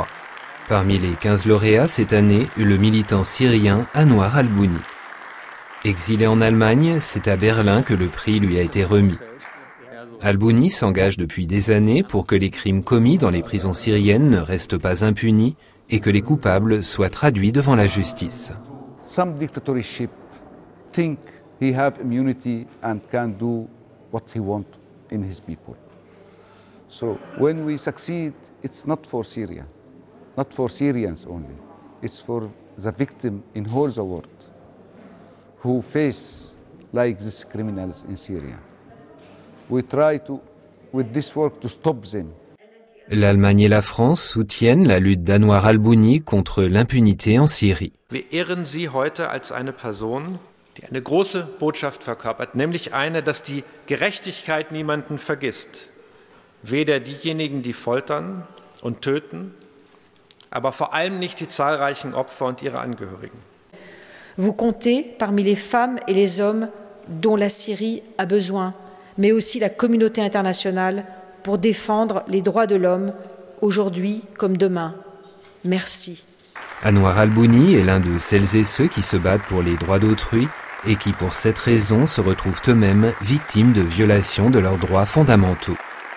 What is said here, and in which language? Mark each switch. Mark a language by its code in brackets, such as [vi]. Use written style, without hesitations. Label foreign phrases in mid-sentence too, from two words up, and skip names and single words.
[fr] Parmi les 15 lauréats cette année, le militant syrien Anwar al-Bouni. Exilé en Allemagne, c'est à Berlin que le prix lui a été remis. Al-Bouni s'engage depuis des années pour que les crimes commis dans les prisons syriennes ne restent pas impunis et que les coupables soient traduits devant la justice. [en] Some dictatorships think he have immunity and can do what he wants in his people. So when we succeed, it's not for Syria, not for Syrians only. It's for the victim in whole the world who face like these criminals in Syria. We try to, with this work, to stop them. [fr] L'Allemagne et la France soutiennent la lutte d'Anwar al-Bouni contre l'impunité en Syrie. [de] Wir ehren Sie heute als eine Person, die eine große Botschaft verkörpert, nämlich eine, dass die Gerechtigkeit niemanden vergisst. Weder diejenigen, die foltern und töten, aber vor allem nicht die zahlreichen Opfer und ihre Angehörigen. [fr] Vous comptez parmi les femmes et les hommes dont la Syrie a besoin, mais aussi la communauté internationale pour défendre les droits de l'homme, aujourd'hui comme demain. Merci. Anwar al-Bouni est l'un de celles et ceux qui se battent pour les droits d'autrui et qui, pour cette raison, se retrouvent eux-mêmes victimes de violations de leurs droits fondamentaux.